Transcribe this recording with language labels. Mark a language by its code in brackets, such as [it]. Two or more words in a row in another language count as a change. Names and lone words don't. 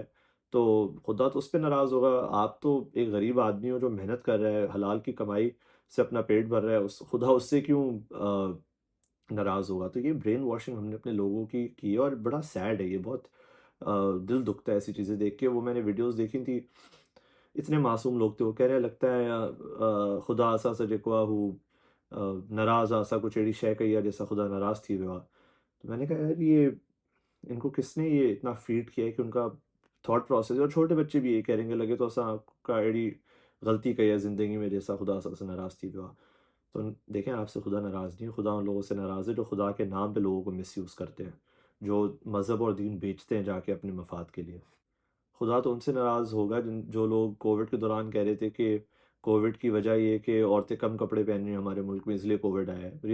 [ur] تو خدا تو اس پہ ناراض ہوگا۔ آپ تو ایک غریب آدمی ہو جو محنت کر رہا ہے، حلال کی کمائی سے اپنا پیٹ بھر رہا ہے، اس خدا اس سے کیوں ناراض ہوگا. تو یہ [en] brain washing [ur] ہم نے اپنے لوگوں کی ہے اور بڑا سیڈ ہے یہ، بہت دل دکھتا ہے ایسی چیزیں دیکھ کے. وہ میں نے ویڈیوز دیکھی تھی، اتنے معصوم لوگ تھے، وہ کہہ رہے ہیں لگتا ہے [sd] खुदा असा सा जेको हू नाराज़ आसा कुछ अहिड़ी शइ कई आहे जंहिंसां खुदा नाराज़ थी वियो आहे। [ur] تو میں نے کہا یار یہ ان کو کس نے یہ اتنا فیڈ کیا ہے کہ ان کا [en] thought process, [ur] اور چھوٹے بچے بھی یہی کہیں گے لگے تو [sd] असां का अहिड़ी ग़लती कई आहे ज़िंदगी में जंहिंसां खुदा असां सां नाराज़ थी वियो आहे। [ur] تو دیکھیں، آپ سے خدا ناراض نہیں ہے، خدا ان لوگوں سے ناراض ہے جو خدا کے نام پہ لوگوں کو مس یوز کرتے ہیں، جو مذہب اور دین بیچتے ہیں جاکے اپنے مفاد کے لیے. خدا تو ان سے ناراض ہوگا جن جو لوگ کووڈ کے دوران کہہ رہے تھے کہ کووڈ کی وجہ یہ ہے کہ عورتیں کم کپڑے پہن رہی ہیں ہمارے ملک میں، اس لیے کووڈ آیا ہے.